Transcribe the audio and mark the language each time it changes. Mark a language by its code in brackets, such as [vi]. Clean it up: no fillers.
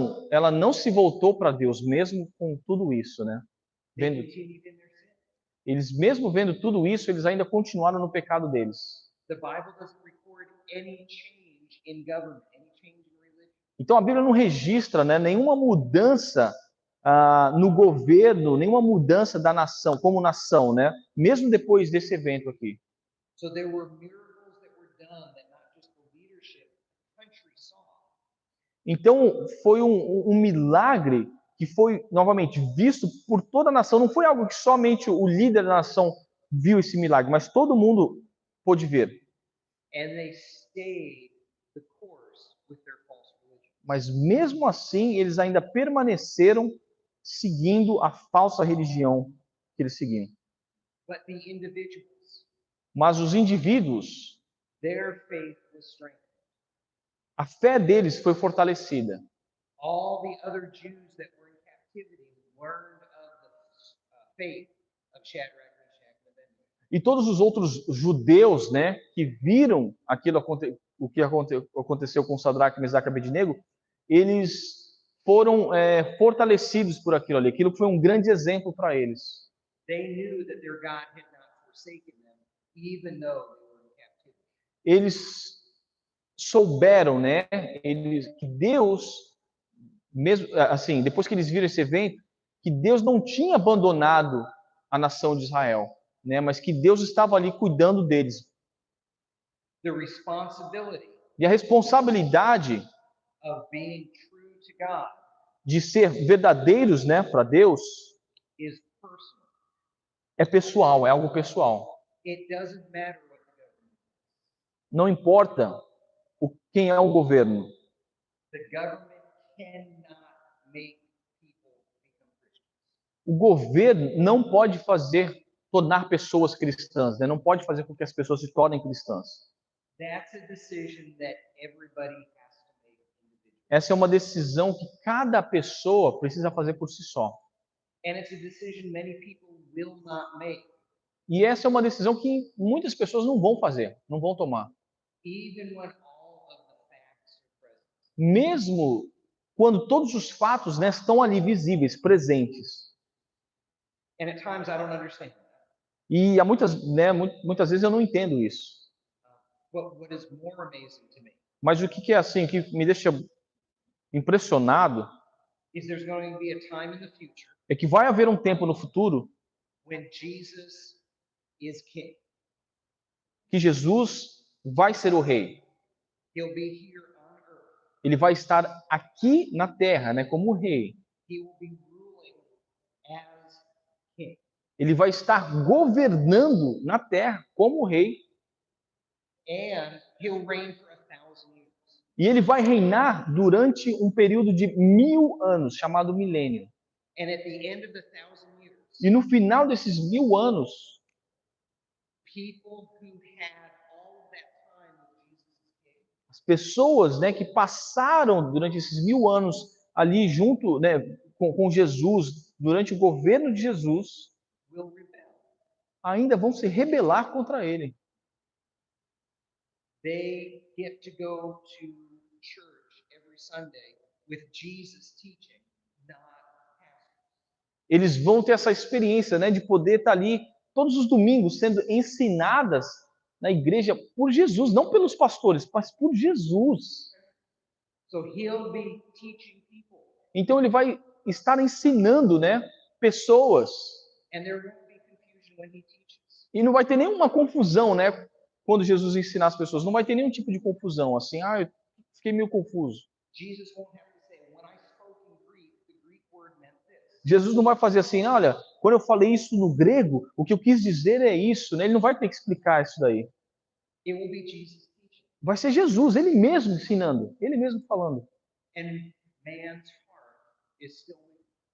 [pt] ela não se voltou para Deus, mesmo com tudo isso, né? [en] They [pt] vendo, [en] continued in their sin. [pt] eles mesmo vendo tudo isso, eles ainda continuaram no pecado deles. [en] The Bible doesn't record any change in government, any change in religion. [pt] Então a Bíblia não registra, né, nenhuma mudança no governo, nenhuma mudança da nação, como nação, né? Mesmo depois desse evento aqui. [en] So there were miracles that were done that not just the leadership, the country saw. [pt] Então foi um milagre que foi novamente visto por toda a nação. Não foi algo que somente o líder da nação viu esse milagre, mas todo mundo pôde ver. [en] And they stayed the course with their false religion. [pt] Mas mesmo assim, eles ainda permaneceram seguindo a falsa religião que eles seguiam. [en] But the individuals, [pt] Mas os indivíduos, [en] their faith was strengthened. [pt] a fé deles foi fortalecida. [en] All the other Jews that were in captivity learned of the faith of Shadrach, Meshach, and Abednego. [pt] E todos os outros judeus, né, que viram o que aconteceu com Sadraque, Mesaque e Abednego, eles foram fortalecidos por aquilo ali. Aquilo foi um grande exemplo para eles. [en] They knew that their God had not forsaken them, even though they were in captivity. [pt] Eles souberam, né, que Deus, mesmo assim, depois que eles viram esse evento, que Deus não tinha abandonado a nação de Israel, né, mas que Deus estava ali cuidando deles. [en] The responsibility [pt] E a responsabilidade [en] of being true to God [pt] de ser verdadeiros, né, para Deus, [en] is personal. [pt] é pessoal, é algo pessoal. [en] It doesn't matter what the government is. [pt] Não importa quem é o governo. [en] The government cannot make people become Christians. [pt] O governo não pode tornar pessoas cristãs, né? Não pode fazer com que as pessoas se tornem cristãs. [en] That's a decision that everybody has to make individually. [pt] Essa é uma decisão que cada pessoa precisa fazer por si só. [en] And it's a decision many people will not make, [pt] E essa é uma decisão que muitas pessoas não vão fazer, não vão tomar. [en] even when all of the facts are present. [pt] Mesmo quando todos os fatos, né, estão ali visíveis, presentes. [en] And at times I don't understand that. [pt] E há muitas vezes eu não entendo isso. [en] What is more amazing to me [pt] Mas o que é assim, que me deixa impressionado, [en] is there's going to be a time in the future [pt] é que vai haver um tempo no futuro [en] when Jesus is king. [pt] que Jesus vai ser o rei. [en] He'll be here on earth. [pt] Ele vai estar aqui na terra, né, como rei. [en] He will be ruling as king. [pt] Ele vai estar governando na terra como rei. [en] And he'll reign for 1,000 years. [pt] E ele vai reinar durante um período de 1000 anos, chamado milênio. [en] And at the end of the 1,000 years, [pt] E no final desses 1000 anos, [en] people who had all of that time with Jesus as king [pt] as pessoas, né, que passaram durante esses 1000 anos ali junto, né, com Jesus, durante o governo de Jesus, [en] will rebel. [pt] ainda vão se rebelar contra ele. [en] They get to go to church every Sunday with Jesus teaching, not pastors. [pt] Eles vão ter essa experiência, né, de poder estar ali todos os domingos sendo ensinadas na igreja por Jesus, não pelos pastores, mas por Jesus. [en] So he'll be teaching people, [pt] Então ele vai estar ensinando, né, pessoas. [en] and there won't be confusion when he teaches. [pt] E não vai ter nenhuma confusão, né, quando Jesus ensinar as pessoas. Não vai ter nenhum tipo de confusão, assim, eu fiquei meio confuso. [en] Jesus won't have to say, when I spoke in Greek, the Greek word meant this. [pt] Jesus não vai fazer assim, olha, quando eu falei isso no grego, o que eu quis dizer é isso, né? Ele não vai ter que explicar isso daí. [en] It will be Jesus teaching. [pt] Vai ser Jesus, ele mesmo ensinando, ele mesmo falando. [en] And man's heart is still weak.